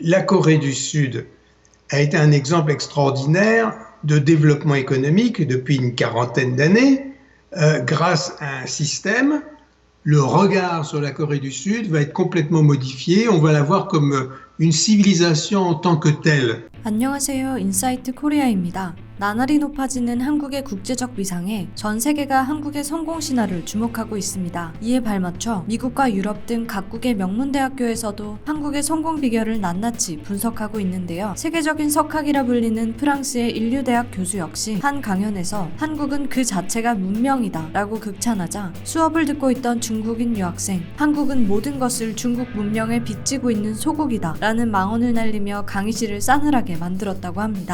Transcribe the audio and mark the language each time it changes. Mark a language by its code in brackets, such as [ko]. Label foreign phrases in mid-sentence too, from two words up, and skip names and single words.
[fr] la Corée du Sud a été un exemple extraordinaire de développement économique depuis une quarantaine d'années, grâce à un système. Le regard sur la Corée du Sud va être complètement modifié. On va la voir comme une civilisation en tant que telle. [ko] 안녕하세요. 인사이트 코리아입니다. 나날이 높아지는 한국의 국제적 위상에 전 세계가 한국의 성공 신화를 주목하고 있습니다. 이에 발맞춰 미국과 유럽 등 각국의 명문대학교에서도 한국의 성공 비결을 낱낱이 분석하고 있는데요. 세계적인 석학이라 불리는 프랑스의 인류대학 교수 역시 한 강연에서 한국은 그 자체가 문명이다 라고 극찬하자 수업을 듣고 있던 중국인 유학생, 한국은 모든 것을 중국 문명에 빚지고 있는 소국이다 라는 망언을 날리며 강의실을 싸늘하게 만들었다고 합니다.